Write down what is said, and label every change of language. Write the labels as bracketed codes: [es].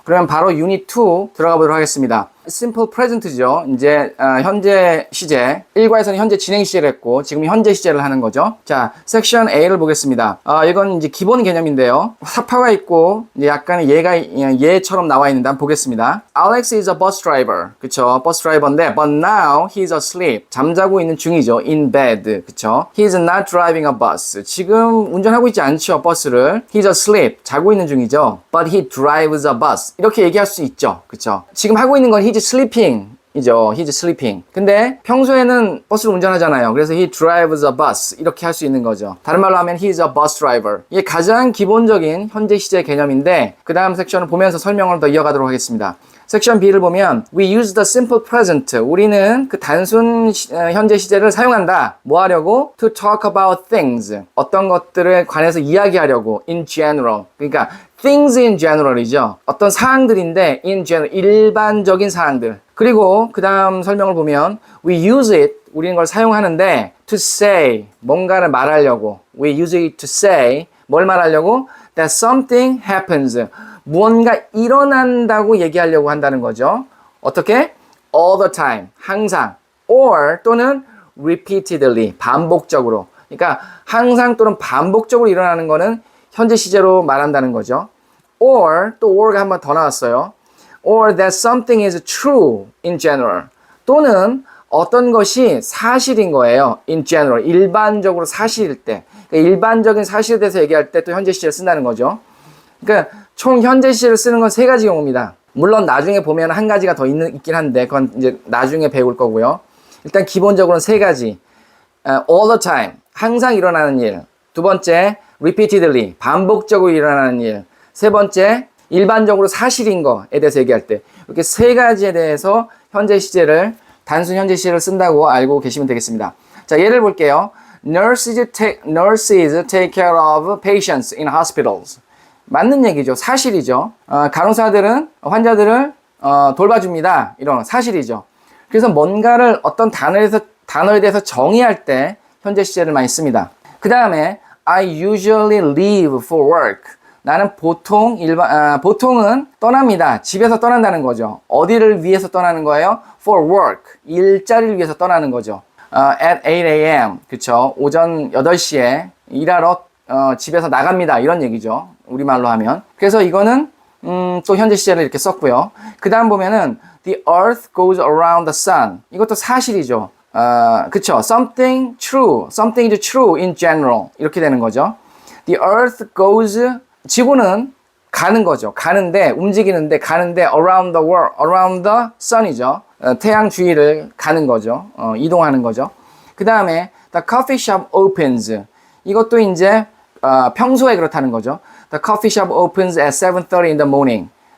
[ko] 그러면 바로 유닛 2 들어가 보도록 하겠습니다. [en] Simple Present [ko] 죠. 이제 현재 시제 1과에서는 현재 진행 시제를 했고 지금 현재 시제를 하는 거죠. 자, 섹션 A를 보겠습니다. 이건 이제 기본 개념인데요. 사파가 있고 이제 약간의 예처럼 나와 있는데 한번 보겠습니다. [en] Alex is a bus driver. [ko] 그쵸? 버스 드라이버인데 [en] but now he's asleep. [ko] 잠자고 있는 중이죠. [en] In bed. [ko] 그쵸? [en] He's not driving a bus. [ko] 지금 운전하고 있지 않죠. 버스를. [en] He's asleep. [ko] 자고 있는 중이죠. [en] But he drives a bus. [ko] 이렇게 얘기할 수 있죠. 그쵸? 지금 하고 있는 건 [en] he's sleeping [ko] 이죠. [en] He's sleeping. [ko] 근데 평소에는 버스를 운전하잖아요. 그래서 [en] he drives a bus [ko] 이렇게 할 수 있는 거죠. 다른 말로 하면 [en] he's a bus driver. [ko] 이게 가장 기본적인 현재 시제 개념인데 그 다음 섹션을 보면서 설명을 더 이어가도록 하겠습니다. 섹션 B를 보면 [en] we use the simple present. [ko] 우리는 그 단순 현재 시제를 사용한다. 뭐 하려고? [en] To talk about things. [ko] 어떤 것들에 관해서 이야기하려고. [en] In general. [ko] 그러니까 [en] things in general이죠. [ko] 어떤 사항들인데 [en] in general. [ko] 일반적인 사항들. 그리고 그 다음 설명을 보면 [en] we use it. [ko] 우리는 걸 사용하는데 [en] to say. [ko] 뭔가를 말하려고. [en] We use it to say. [ko] 뭘 말하려고? [en] That something happens. [ko] 무언가 일어난다고 얘기하려고 한다는 거죠. 어떻게? [en] All the time. [ko] 항상. [en] Or [ko] 또는 [en] repeatedly. [ko] 반복적으로. 그러니까 항상 또는 반복적으로 일어나는 거는 현재 시제로 말한다는 거죠. Or 또 or가 한 번 더 나왔어요. [en] Or that something is true in general. [ko] 또는 어떤 것이 사실인 거예요. [en] In general. [ko] 일반적으로 사실일 때. 그러니까 일반적인 사실에 대해서 얘기할 때 또 현재 시제를 쓴다는 거죠. 그러니까 총 현재 시제를 쓰는 건 3가지 경우입니다. 물론 나중에 보면 한 가지가 더 있긴 한데 그건 이제 나중에 배울 거고요. 일단 기본적으로는 3가지. [en] all the time. [ko] 항상 일어나는 일. 두 번째, repeatedly. 반복적으로 일어나는 일. 세 번째, 일반적으로 사실인 거에 대해서 얘기할 때. 이렇게 3가지에 대해서 현재 시제를 단순 현재 시제를 쓴다고 알고 계시면 되겠습니다. 자, 예를 볼게요. [en] Nurses take care of patients in hospitals. [ko] 맞는 얘기죠. 사실이죠. 간호사들은 환자들을 돌봐줍니다. 이런 사실이죠. 그래서 뭔가를 어떤 단어에 대해서 정의할 때 현재 시제를 많이 씁니다. 그 다음에 [en] I usually leave for work. [ko] 나는 보통은 떠납니다. 집에서 떠난다는 거죠. 어디를 위해서 떠나는 거예요? [en] For work. [ko] 일자리를 위해서 떠나는 거죠. [en] At 8 a.m. [ko] 그쵸? 오전 8시에 일하러 집에서 나갑니다. 이런 얘기죠. 우리말로 하면. 그래서 이거는 또 현재 시제를 이렇게 썼고요. 그 다음 보면은 [en] The earth goes around the sun. [ko] 이것도 사실이죠. 그쵸? [en] Something is true in general. [ko] 이렇게 되는 거죠. [en] The earth goes [ko] 지구는 가는 거죠. 움직이는데 [en] around the world, around the sun이죠. [ko] 태양 주위를 가는 거죠. 이동하는 거죠. 그 다음에 [en] the coffee shop opens. [ko] 이것도 이제 평소에 그렇다는 거죠. [en] The coffee shop opens at 7:30 in the morning.